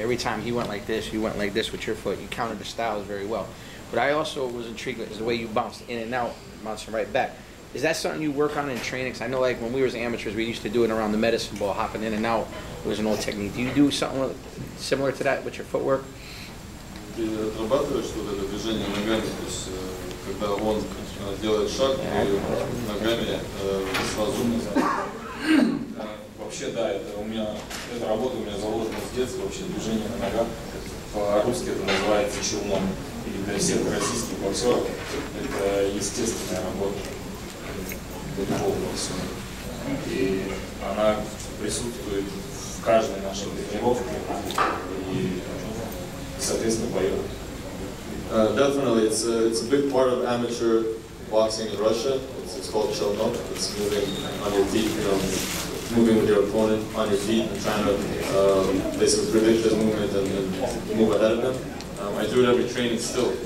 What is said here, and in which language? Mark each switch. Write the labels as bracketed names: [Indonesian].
[English] Every time he went like this, you went like this with your foot. You countered the styles very well. But I also was intrigued with the way you bounced in and out, bouncing right back. Is that something you work on in training? Because I know, like when we were amateurs, we used to do it around the medicine ball, hopping in and out. It was an old technique. Do you do something similar to that with your footwork? [Russian] Ты отрабатываешь вот это движение ногами, то есть когда он делает шаг, ты ногами сразу. Вообще, да, эта работа у меня заложена с детства, вообще движение на ногах. По-русски это называется челном. И для всех российских боксеров это естественная работа для любого боксера. И она присутствует в каждой нашей тренировке и, соответственно, поет. [English] Definitely, it's a big part of amateur boxing in Russia. It's called Chauvin. It's moving on your feet, moving with your opponent on your feet and trying to basically predict his movement and move ahead of him. I do it every training still.